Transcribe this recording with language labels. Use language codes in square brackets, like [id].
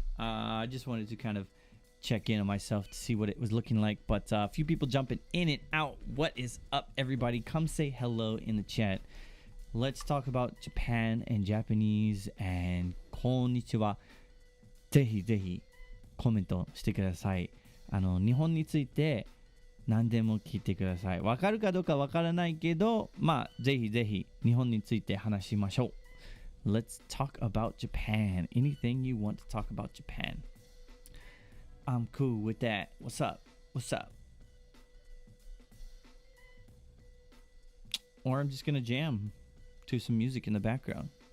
[en] I just wanted to kind of check in on myself to see what it was looking like. But a few people jumping in and out. What is up, everybody? Come say hello in the chat. Let's talk about Japan and Japanese and konnichiwa. [ja] ぜひぜひコメントしてください。日本について何でも聞いてください。わかるかどうかわからないけど、まあぜひぜひ日本について話しましょう。 [en] Let's talk about Japan. Anything you want to talk about Japan. I'm cool with that. What's up? What's up? Or I'm just gonna jam to some music in the background.